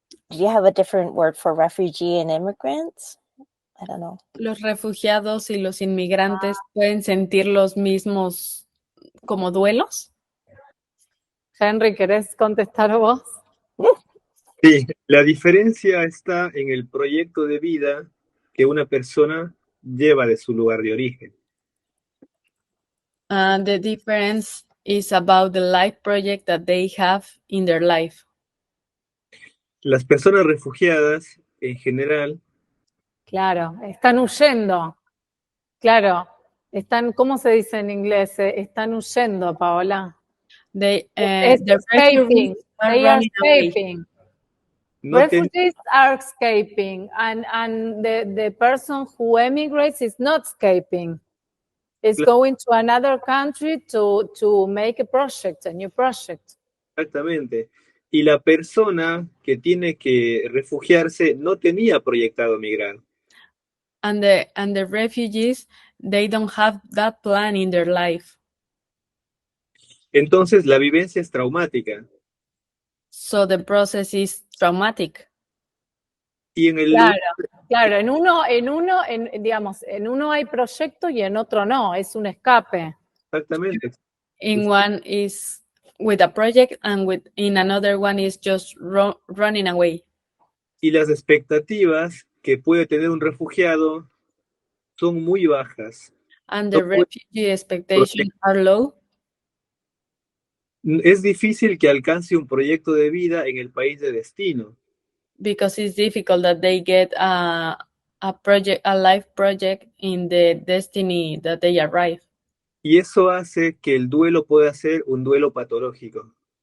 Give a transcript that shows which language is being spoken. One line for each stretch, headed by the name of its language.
English: Do you have a different word for refugee and immigrants? I don't know.
Spanish: Los refugiados y los inmigrantes pueden sentir los mismos como duelos. Henry, ¿querés contestar vos? Sí, la diferencia está en el proyecto de vida que una persona lleva de su lugar de origen.
English: The difference is about the life project that they have in their life.
Spanish: Las personas refugiadas, en general, Claro, están huyendo. Claro, están, ¿cómo se dice en inglés? Están huyendo, Paola.
English: The Escaping. refugees are They are running away. escaping.
Spanish: no tienen,
English: Refugees are escaping, and the person who emigrates is not escaping. Is going to another country to make a project, a new project.
Spanish: exactamente. Y la persona que tiene que refugiarse no tenía proyectado migrar.
English: And the refugees, they don't have that plan in their life.
Spanish: Entonces, la vivencia es traumática.
English: So the process is traumatic.
Spanish: Y en el Claro, digamos, en uno hay proyecto y en otro no, es un escape. exactamente.
English: In one is with a project and in another one is just running away.
Spanish: Y las expectativas que puede tener un refugiado son muy bajas.
English: And the
Spanish: No puede-
English: refugee expectations are low.
Spanish: Es difícil que alcance un proyecto de vida en el país de destino.
English: Because it's difficult that they get a life project in the destiny that they arrive.
Spanish: Y eso hace que el duelo pueda ser un duelo patológico.